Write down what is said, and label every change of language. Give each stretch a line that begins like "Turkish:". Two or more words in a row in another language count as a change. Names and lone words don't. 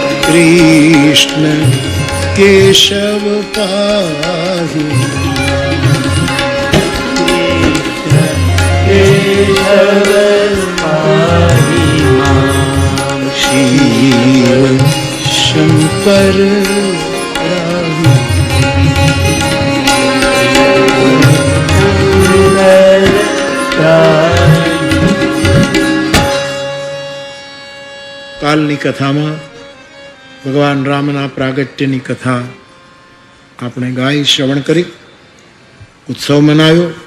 Sanskrit: कृष्ण केशव पाहि केशव पाहि मां शिव शंकर राहि।
Gujarati: કાલની કથામાં ભગવાન રામના પ્રાગટ્યની કથા આપણે ગાઈ શ્રવણ કરી, ઉત્સવ મનાવ્યો.